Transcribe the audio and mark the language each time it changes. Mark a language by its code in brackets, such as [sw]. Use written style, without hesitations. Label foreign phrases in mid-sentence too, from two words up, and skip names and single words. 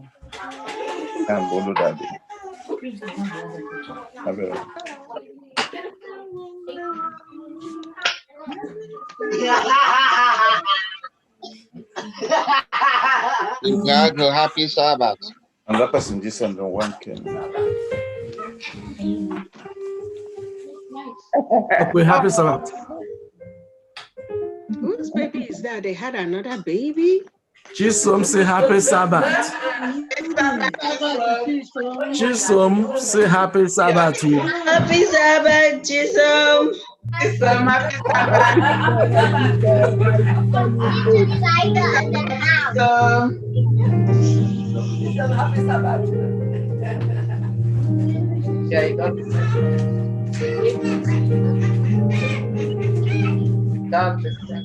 [en] I'm Bolu Daddy. Igbo, happy Sabbath. And that person just sent one came. Okay, happy Sabbath. Whose baby is that? They had another baby? Chisom say happy Sabbath. Chisom say happy Sabbath to you. Happy Sabbath, Chisom. Chisom, happy Sabbath. Happy Sabbath. Yeah, you got this. Got this.